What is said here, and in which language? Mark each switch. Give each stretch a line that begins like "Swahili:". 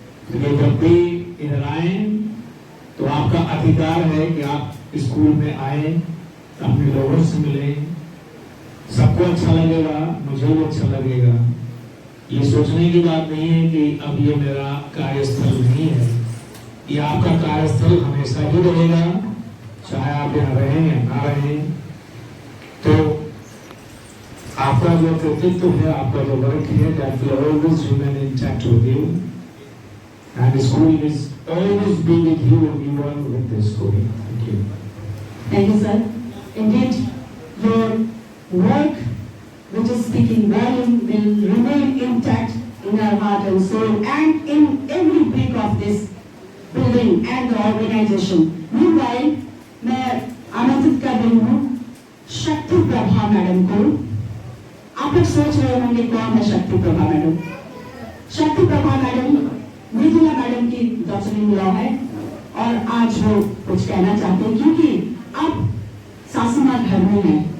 Hindi: तो जब भी इधर आए तो आपका अधिकार है कि आप स्कूल में आए, अपने लोगों से मिलें, सबको अच्छा लगेगा, मुझे भी अच्छा लगेगा। ये सोचने की बात नहीं है कि अब ये मेरा कार्यस्थल नहीं है, ये आपका कार्यस्थल हमेशा ही रहेगा, चाहे आप यहाँ रहें या ना रहें। तो आपका जो कृतित्व है, आपका जो वर्क है,
English: that will always remain intact with you, and school is always be with you and you are with the school. Thank you. Thank you, sir. Indeed, your work, which is speaking volume, will remain intact in our heart and soul and in every brick of this building and the organization.
Hindi: Meanwhile, मैं आमंत्रित कर रही हूँ शक्ति Prabha madam को। आप लोग सोच रहे होंगे कौन है शक्ति प्रभा मैडम? शक्ति प्रभा मैडम मृदुला मैडम की डॉक्टर-इन-लॉ है और आज वो कुछ कहना चाहते हैं क्योंकि अब सासू माँ घर में है।